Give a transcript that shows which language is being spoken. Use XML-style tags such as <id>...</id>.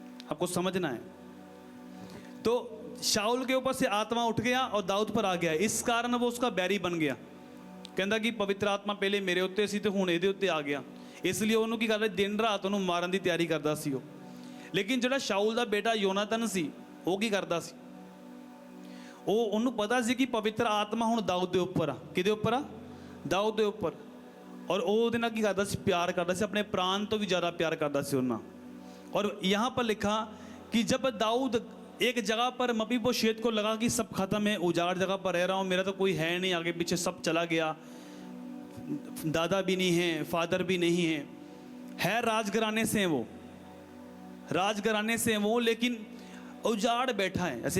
<hi>आपको समझना है। तो शाऊल के ऊपर से आत्मा उठ गया और दाऊद पर आ गया। इस कारण वो उसका बैरी बन गया। कहता कि</hi> <pa>पवित्र आत्मा पहले मेरे उत्ते सी ते हुण इहदे उत्ते आ गया,</pa> <hi>इसलिए</hi> <pa>ਉਹਨੂੰ ਕੀ ਕਰਦਾ, दिन रात ਉਹਨੂੰ ਮਾਰਨ ਦੀ ਤਿਆਰੀ ਕਰਦਾ ਸੀ ਉਹ। लेकिन ਜਿਹੜਾ शाऊल ਦਾ ਬੇਟਾ ਯੋਨਾਤਨ ਸੀ, ਉਹ ਕੀ ਕਰਦਾ ਸੀ? ਉਹਨੂੰ ਪਤਾ ਸੀ ਕਿ ਪਵਿੱਤਰ ਆਤਮਾ ਹੁਣ ਦਾਊਦ ਦੇ ਉੱਪਰ ਆ। ਕਿਹਦੇ ਉੱਪਰ ਆ? ਦਾਊਦ ਦੇ ਉੱਪਰ। ਔਰ ਉਹ ਉਹਦੇ ਨਾਲ ਕੀ ਕਰਦਾ ਸੀ? ਪਿਆਰ ਕਰਦਾ ਸੀ, ਆਪਣੇ ਪ੍ਰਾਣ ਤੋਂ ਵੀ ਜ਼ਿਆਦਾ ਪਿਆਰ ਕਰਦਾ ਸੀ ਉਹਨਾਂ।</pa> <hi>और यहाँ पर लिखा कि जब दाऊद एक जगह पर मपीबोशेत को लगा कि सब खत्म है, उजाड़ जगह पर रह रहा हूँ, मेरा तो कोई है नहीं, आगे पीछे सब चला गया, दादा भी नहीं है, फादर भी नहीं है राजघराने से हैं वो, राजघराने से हैं वो, लेकिन उजाड़ बैठा है।</hi>